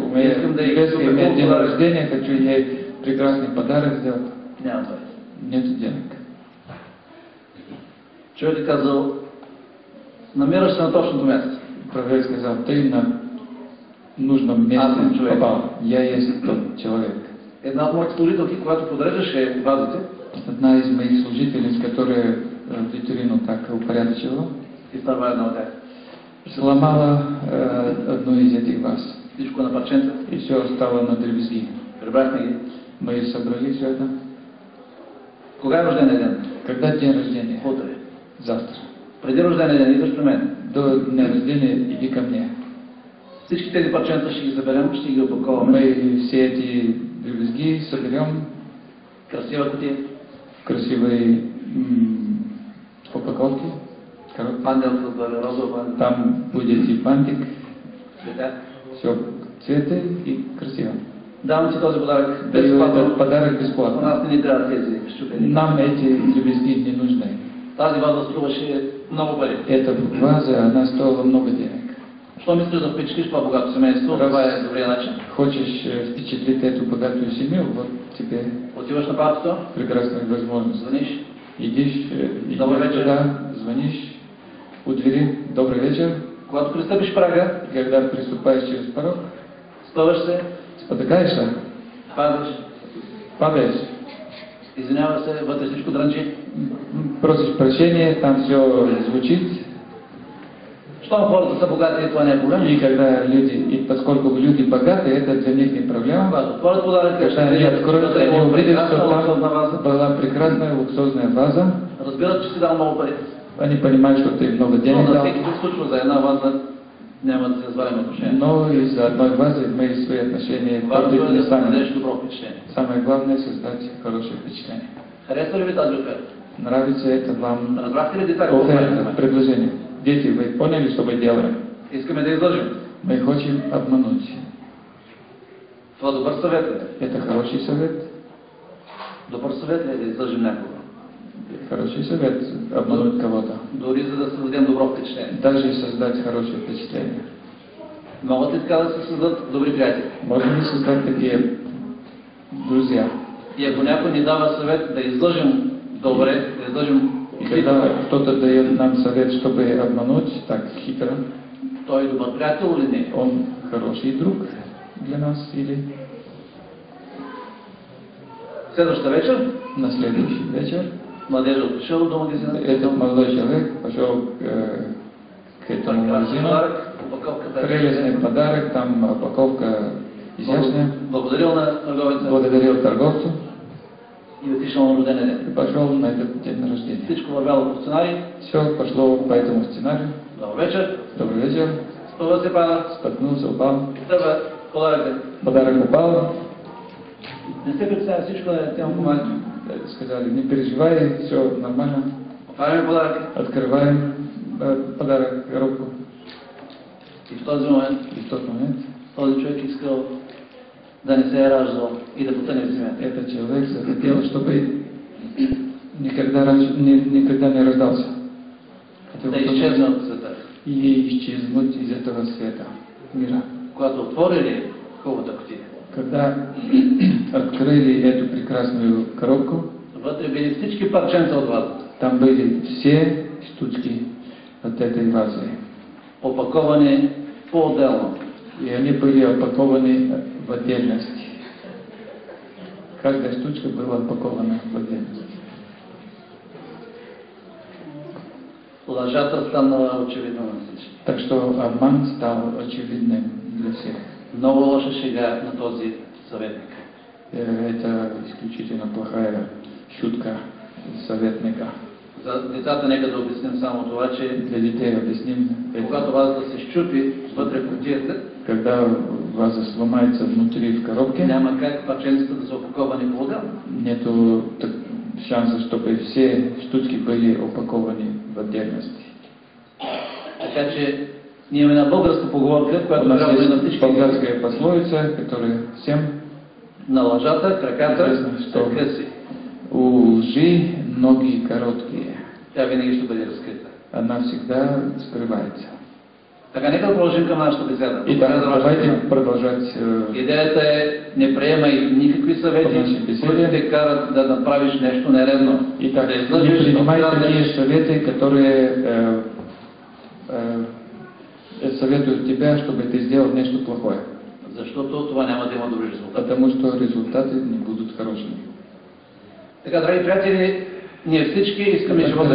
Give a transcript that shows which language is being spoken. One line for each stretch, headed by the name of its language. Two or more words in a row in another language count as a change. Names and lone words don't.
Russian: у меня невестка имеет день рождения, хочу ей прекрасный подарок сделать.
Bulgarian: Няма пари.
Russian: Нету денег.
Bulgarian: Човек е казал, Намираш се на точното място.
Russian: Продавец сказал, ты на нужном месте
Bulgarian: човек.
Russian: попал. Я есть тот человек.
Bulgarian: Една от моите служителки, когато подреждаше вазите,
Russian: Одна из моих служительниц, которая витрину так упорядочила,
Bulgarian: изтърва една от тях.
Russian: сломала одну из этих ваз.
Bulgarian: Всичко на парченца.
Russian: И все стало на дребезги.
Bulgarian: Прибрахме ги.
Russian: Мы собрали все это.
Bulgarian: Кога е рождения ден?
Russian: Когда день рождения?
Bulgarian: Утре.
Russian: Завтра.
Bulgarian: Преди рождения ден идваш при мен.
Russian: До дня рождения иди ко мне.
Bulgarian: Всички тези парченца ще ги съберем, ще ги опаковаме.
Russian: Мы все эти дребезги соберем
Bulgarian: Красива кутия.
Russian: в красивой упаковке. Коробке.
Bulgarian: Пандел с розова пандел.
Russian: Там будет и бантик,
Bulgarian: Цветя.
Russian: все цветы и красиво.
Bulgarian: Давам ти този подарък
Russian: Даю
Bulgarian: безплатно.
Russian: этот подарок
Bulgarian: У
Russian: бесплатно.
Bulgarian: нас не ни трябва тези щупени.
Russian: Нам эти дребезги не нужны.
Bulgarian: Тази ваза струваше много пари.
Russian: Эта ваза, она стоила много денег.
Bulgarian: Що мислиш да впечатлиш това богато семейство? Това е добрия начин.
Russian: Хочешь впечатлить эту богатую семью, вот тебе
Bulgarian: Отиваш на папето,
Russian: прекрасная возможность.
Bulgarian: звъниш,
Russian: Идешь Добрый вечер. туда, звонишь у двери, добрый вечер.
Bulgarian: когато пристъпиш прага,
Russian: Когда приступаешь через порог,
Bulgarian: спъваш се,
Russian: спотыкаешься,
Bulgarian: падаш,
Russian: падаешь,
Bulgarian: извинява се, вътре всичко дрънчи.
Russian: просишь прощения, там все звучит.
Bulgarian: Щом хората са богати, това не е проблем.
Russian: И когда люди, и поскольку люди богаты, это для них не проблема.
Bulgarian: Когато отворят подаръка,
Russian: Когда они откроют, они увидят, что
Bulgarian: прекрасна
Russian: там
Bulgarian: луксозна ваза.
Russian: была прекрасная луксозная ваза.
Bulgarian: Разбират, че си дал много пари.
Russian: Они понимают, что ты много
Bulgarian: Но
Russian: денег
Bulgarian: на
Russian: дал.
Bulgarian: всеки се случва за една ваза, няма да се развалим отношения.
Russian: Но из-за одной вазы мы свои отношения
Bulgarian: Важно
Russian: портить
Bulgarian: е
Russian: не
Bulgarian: да
Russian: станем.
Bulgarian: създадеш добро впечатление.
Russian: Самое главное — создать хорошее впечатление.
Bulgarian: Харесва ли ви тази оферта?
Russian: Нравится это вам?
Bulgarian: Разбрахте ли деца какво
Russian: Оферта,
Bulgarian: правим?
Russian: предложение. Дети, вы поняли, что мы делаем?
Bulgarian: Искаме да излъжем.
Russian: Мы хотим обмануть.
Bulgarian: Това добър съвет ли е?
Russian: Это хороший совет.
Bulgarian: Добър съвет ли е да излъжем някого?
Russian: Хороший совет — обмануть кого-то.
Bulgarian: Дори за да създадем добро впечатление.
Russian: Даже создать хорошее впечатление.
Bulgarian: Могат ли така да се създадат добри приятели?
Russian: Можно ли создать такие друзья?
Bulgarian: И ако някой ни дава съвет да излъжем добре, да излъжем
Russian: И когда кто-то дает нам совет, чтобы обмануть так хитро,
Bulgarian: той е добър приятел или не?
Russian: он хороший друг для нас или
Bulgarian: Следващата вечер,
Russian: на следующий вечер
Bulgarian: младежът отишъл до магазина.
Russian: этот молодой человек пошел к этому магазину.
Bulgarian: подарък, опаковката.
Russian: Прелестный подарок, там упаковка изящная.
Bulgarian: Благодарил на търговеца
Russian: Благодарил торговцу
Bulgarian: и отишъл на рождения ден.
Russian: и пошел на этот день рождения.
Bulgarian: Всичко вървяло по сценарий.
Russian: Все пошло по этому сценарию.
Bulgarian: Добър вечер.
Russian: Добрый вечер.
Bulgarian: Спъва се пада.
Russian: Споткнулся, упал.
Bulgarian: Тръгва подаръка.
Russian: Подарок упал.
Bulgarian: Не се представя, всичко е тема помага.
Russian: Сказали, не переживай, все нормально.
Bulgarian: Отваряме подаръка.
Russian: Открываем подарок, коробку.
Bulgarian: И в този момент
Russian: И в тот момент
Bulgarian: този човек искал да не се е раждал и да потъне в земята.
Russian: этот человек захотел, чтобы никогда раньше, никогда не рождался. Хотел,
Bulgarian: Да
Russian: чтобы
Bulgarian: изчезне от света.
Russian: и исчезнуть из этого света, мира.
Bulgarian: Когато отворили хубавата кутия,
Russian: Когда открыли эту прекрасную коробку,
Bulgarian: вътре били всички парченца от вазата,
Russian: там были все штучки от этой вазы.
Bulgarian: опаковани по-отделно.
Russian: И они были упакованы в отдельности. Каждая штучка была упакована в отдельности.
Bulgarian: Лъжата станала очевидна на всички.
Russian: Так что обман стал очевидным для всех.
Bulgarian: Много лоша шега на този съветник.
Russian: Это исключительно плохая шутка советника.
Bulgarian: За децата нека да обясним само това, че
Russian: Для детей объясним,
Bulgarian: когато вазата се щупи вътре в кутията,
Russian: когда ваза сломается внутри в коробке,
Bulgarian: няма как парченцата да са опаковани по-отделно.
Russian: нету шанса, чтобы все штучки были упакованы в отдельности.
Bulgarian: Така че ние имаме една българска поговорка,
Russian: У
Bulgarian: която
Russian: нас
Bulgarian: трябва да е на
Russian: есть
Bulgarian: всички.
Russian: болгарская пословица, которая всем
Bulgarian: На лъжата краката
Russian: известно,
Bulgarian: са
Russian: что
Bulgarian: къси.
Russian: у лжи ноги короткие.
Bulgarian: Тя винаги ще бъде разкрита.
Russian: Она всегда скрывается.
Bulgarian: Така, нека да продължим към нашата беседа.
Russian: Итак,
Bulgarian: Благодаря за вашата
Russian: давайте
Bulgarian: внимание.
Russian: продолжать.
Bulgarian: Идеята е, не приемай никакви съвети,
Russian: Наши беседи.
Bulgarian: които те карат да направиш нещо нередно.
Russian: Итак,
Bulgarian: Да
Russian: не
Bulgarian: излъжеш, да
Russian: принимай
Bulgarian: откраднеш.
Russian: такие советы, которые советуют тебя, чтобы ты сделал нечто плохое.
Bulgarian: Защото това няма да има добри резултати.
Russian: Потому что результаты не будут хорошими.
Bulgarian: Така, драги приятели, ние всички искаме живота да